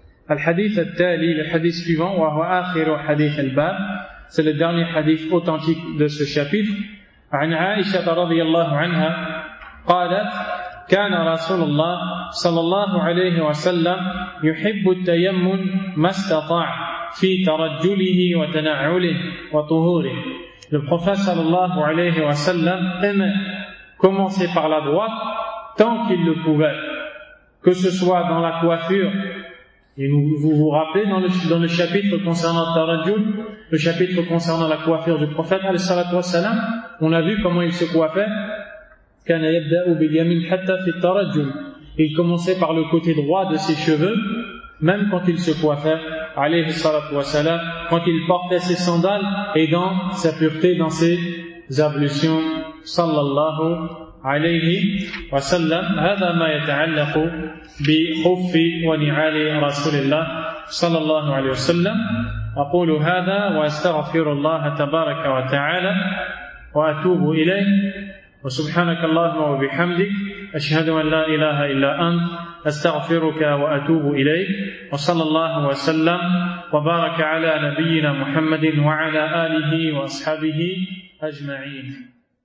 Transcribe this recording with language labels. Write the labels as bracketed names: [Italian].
[Arabic] الحديث التالي, [French] le hadith suivant, [Arabic] وهو آخر حديث الباب, [French] c'est le dernier hadith authentique de ce chapitre. [Arabic] عن عائشة رضي الله عنها قالت كان رسول الله صلى الله عليه وسلم يحب التيمم ما استطاع في ترجله وتنعله وطهوره. [French] Le prophète sallallahu alayhi wa sallam aimait commencer par la droite tant qu'il le pouvait, que ce soit dans la coiffure. Et vous vous rappelez dans le chapitre concernant Tarajjul, le chapitre concernant la coiffure du prophète sallallahu alayhi wa sallam, on a vu comment il se coiffait. [Arabic] كان يبدا باليمين حتى في الترجل. [French] Il commençait par le côté droit de ses cheveux même quand il se coiffait, alayhi salatu wa salam, quand il portait ses sandales et dans sa pureté, dans ses ablutions, sallallahu alayhi wa sallam. [Arabic] هذا ما يتعلق بخف ونعال رسول الله صلى الله عليه وسلم. اقول هذا واستغفر الله تبارك وتعالى واتوب اليه. وسبحانك اللهم وبحمدك أشهد أن لا إله إلا أنت أستغفرك وأتوب إليك وصلى الله وسلم وبارك على نبينا محمد وعلى آله وأصحابه أجمعين.